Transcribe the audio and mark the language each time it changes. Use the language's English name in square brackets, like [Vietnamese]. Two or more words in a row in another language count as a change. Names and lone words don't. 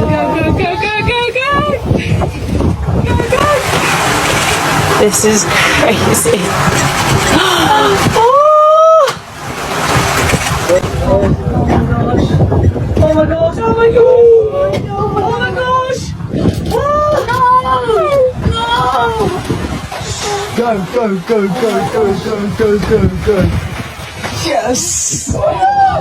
[English] Go, go, go, go, go, go! Go, go! This is crazy. Oh! Oh my gosh. Oh my gosh. Oh my gosh. Go, go, go, go, go, go, go, go, go. Yes!